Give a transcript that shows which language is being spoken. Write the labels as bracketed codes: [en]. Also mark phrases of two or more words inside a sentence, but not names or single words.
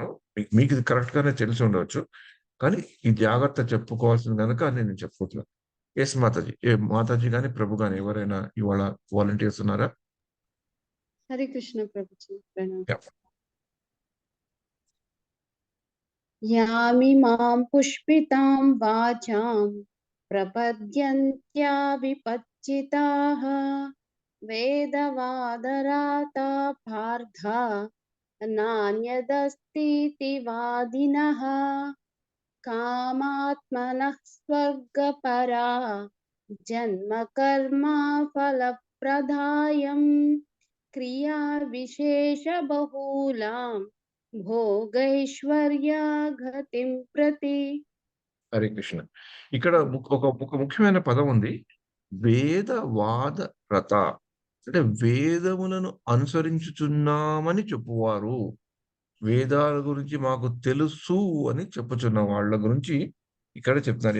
[te] మీకిది కరెక్ట్‌గానే తెలిసి ఉండవచ్చు. కానీ ఈ జాగ్రత్త చెప్పుకోవాల్సింది గనక నేను చెప్పుకుంటున్నాను. యెస్ మాతాజీ. మాతాజీ గాని, ప్రభు గాని ఎవరైనా ఇవాళ వాలంటీర్స్ ఉన్నారా? హరే కృష్ణ ప్రభుజీ. ప్రణామం. యాహ్! [sa] यामिमां पुष्पितां वाचां प्रपद्यन्त्या विपच्चिताः वेदवादराता पार्था नान्यदस्तीति वादिनः कामात्मनः स्वर्गपरा जन्म फलप्रदायम् क्रिया विशेषबहुलां भोगैश्वर्या गतिं प्रति. [te] హరే కృష్ణ. ఇక్కడ ఒక ముఖ్యమైన పదం ఉంది. [sa] వేదవాద రత. [te] అంటే వేదములను అనుసరించుచున్నామని చెప్పువారు. వేదాల గురించి మాకు తెలుసు అని చెప్పుచున్న వాళ్ళ గురించి ఇక్కడ చెప్తున్నారు.